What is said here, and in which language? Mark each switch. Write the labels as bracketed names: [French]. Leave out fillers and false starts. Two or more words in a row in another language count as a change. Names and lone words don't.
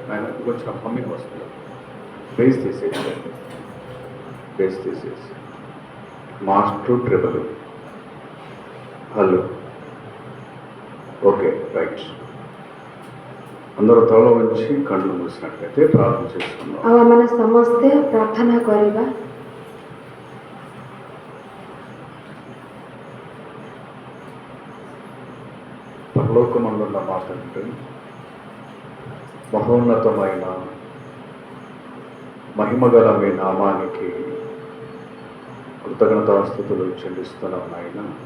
[Telugu] ఆయన కొంచెం హమ్మింగ్ వస్తుంది. బేస్ తీసేసి బేస్ తీసేసి [English] master treble. hello okay right. [Telugu] అందరూ తల వచ్చి కళ్ళు మూసినట్లయితే ప్రార్థన చేసుకున్నాం. [Odia] ଆଉ ଆମେ ସମସ୍ତେ ପ୍ରାର୍ଥନା କରିବା. [Telugu] పరలోకమందున్న మా తండ్రి, మహోన్నతమైన మహిమగల మీ నామానికి కృతజ్ఞతాస్తుతులు చెల్లిస్తున్నాం నాయన.